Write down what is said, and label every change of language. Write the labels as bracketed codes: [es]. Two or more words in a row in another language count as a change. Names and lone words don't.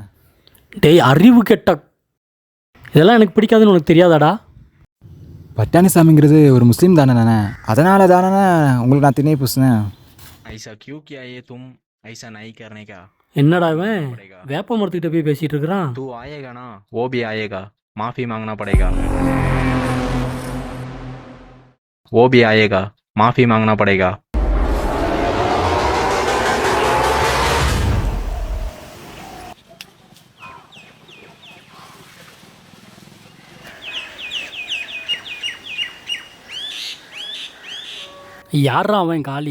[ta] டேய் அறிவு கெட்ட, இதெல்லாம் எனக்கு பிடிக்காதுன்னு உனக்கு தெரியாதாடா? பட்டாணிசாமிங்கிறது ஒரு முஸ்லீம் தானே, அதனால தானே உங்களுக்கு நான் திணையை பூசினேன். [hi] ऐसा क्यों किया ए तुम ऐसा नहीं करनेगा. [ta] என்னடா இவன் வேப்ப மரத்துக்கிட்ட போய் பேசிட்டு இருக்கிறான். [hi] तू आएगा ना वो भी आएगा, माफी मांगना पड़ेगा. वो भी आएगा, माफी मांगना पड़ेगा. [ta] யாரா அவன் காளி?